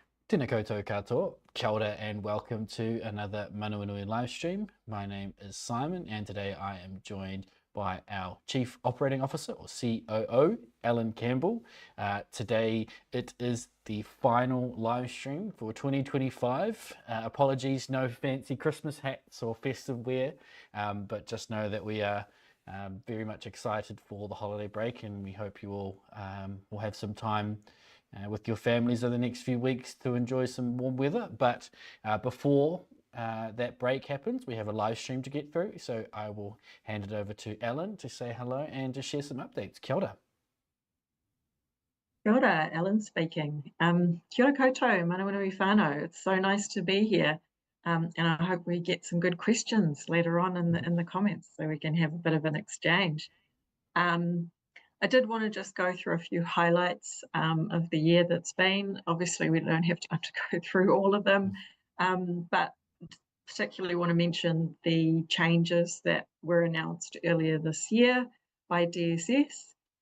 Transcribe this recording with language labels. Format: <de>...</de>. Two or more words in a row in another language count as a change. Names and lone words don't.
<mi>Tēnā koutou katoa, kia ora</mi> <en>and welcome to another Manawanui live stream. My name is Simon and today I am joined by our Chief Operating Officer or COO, Alan Campbell. Today it is the final live stream for 2025. Apologies, no fancy Christmas hats or festive wear, but just know that we are very much excited for the holiday break and we hope you all will have some time with your families over the next few weeks to enjoy some warm weather. But before that break happens, we have a live stream to get through. So I will hand it over to Alan to say hello and to share some updates.</en> <mi>Kia ora. Kia ora,</mi> <en>Alan speaking.</en> <mi>Kia ora koutou, Manawanui whānau.</mi> <en>It's so nice to be here. And I hope we get some good questions later on in the comments so we can have a bit of an exchange. I did want to just go through a few highlights of the year that's been. Obviously, we don't have time to go through all of them, but particularly want to mention the changes that were announced earlier this year by DSS.</en>